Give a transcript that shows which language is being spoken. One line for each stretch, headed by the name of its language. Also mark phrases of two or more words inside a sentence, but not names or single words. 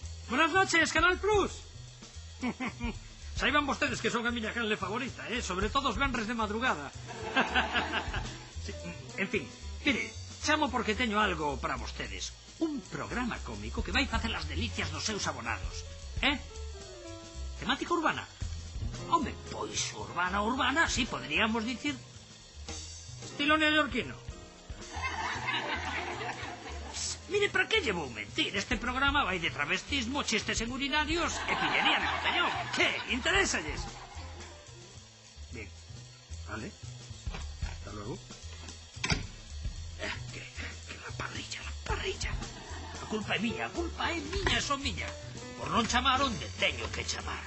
Spanish: Buenas noches, Canal Plus.
Galician: Saiban vostedes que son a miña canle favorita, sobre todo os venres de madrugada. Sí, en fin, mire, chamo porque teño algo para vostedes. Un programa cómico que vai facer as delicias dos seus abonados. Temática urbana. Hombre, pois urbana, sí, podríamos dicir. Estilo neoyorquino. Mire, para que lle vou mentir? Este programa vai de travestismo, chistes en urinarios e pillería de botellón. Que? Interésalles?
Spanish: Bien. Vale. Hasta luego. Que la parrilla.
Galician: A culpa é miña, son miña. Por non chamar onde teño que chamar.